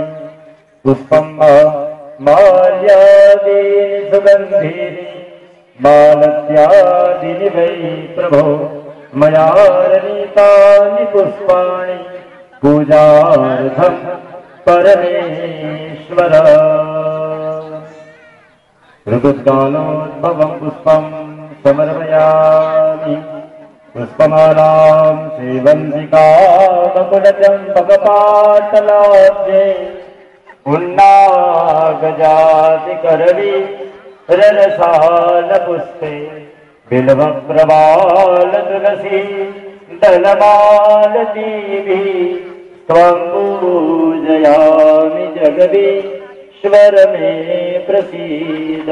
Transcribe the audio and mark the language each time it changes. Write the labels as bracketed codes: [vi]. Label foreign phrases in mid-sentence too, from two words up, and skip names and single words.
[sa] પુષ્પમ માલ્યાદીની સુગંધીની માલત્યાદીની વૈ પ્રભો મયારણિતાની પુષ્પાણિ પૂજાર્થમ પરમેશ્વર. ઋતુકાલોદ્ભવમ પુષ્પમ સમર્પયામિ. પુષ્પમાલાં સેવંતિકામकुलचम्पकपाटलाब्जे उन्नागजातिकरवी ररसालपुष्पे बिल्वप्रवालतुलसी दलमालतीभिः त्वं पूजयामि जगदीश्वर मे प्रसीद.